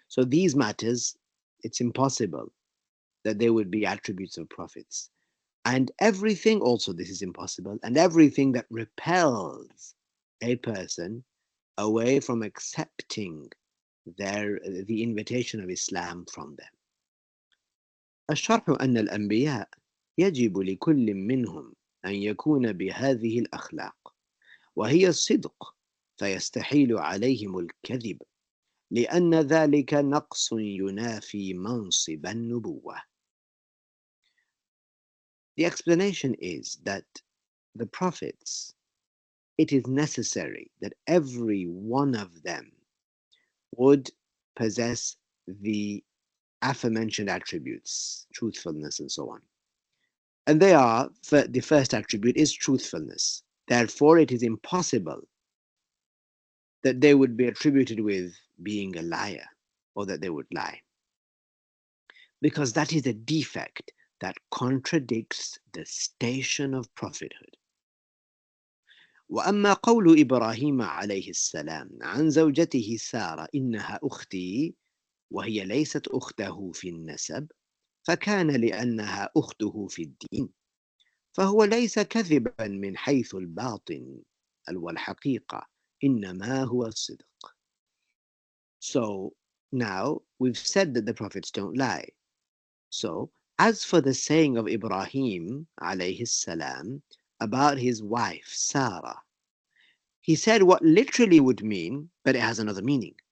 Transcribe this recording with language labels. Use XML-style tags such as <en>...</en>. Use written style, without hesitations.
<en>So these matters, it's impossible that they would be attributes of prophets. And everything also, this is impossible, and everything that repels a person away from accepting the invitation of Islam from them.</en> <ar>الشرح أن الأنبياء يجب لكل منهم أن يكون بهذه الأخلاق، وهي الصدق، فيستحيل عليهم الكذب، لأن ذلك نقص ينافي منصب النبوة.</ar> <en>The explanation is that the prophets, it is necessary that every one of them would possess the aforementioned attributes, truthfulness and so on. And they are, the first attribute is truthfulness. Therefore, it is impossible that they would be attributed with being a liar or that they would lie, because that is a defect that contradicts the station of prophethood.</en> <ar>وأما قول إبراهيم عليه السلام عن زوجته سارة إنها أختي وهي ليست أخته في النسب، فكان لأنها أخته في الدين، فهو ليس كذبا من حيث الباطن والحقيقة، إنما هو الصدق.</ar> <en>So now we've said that the prophets don't lie. So as for the saying of Ibrahim alayhi salam about his wife Sarah, he said what literally would mean, but it has another meaning.</en>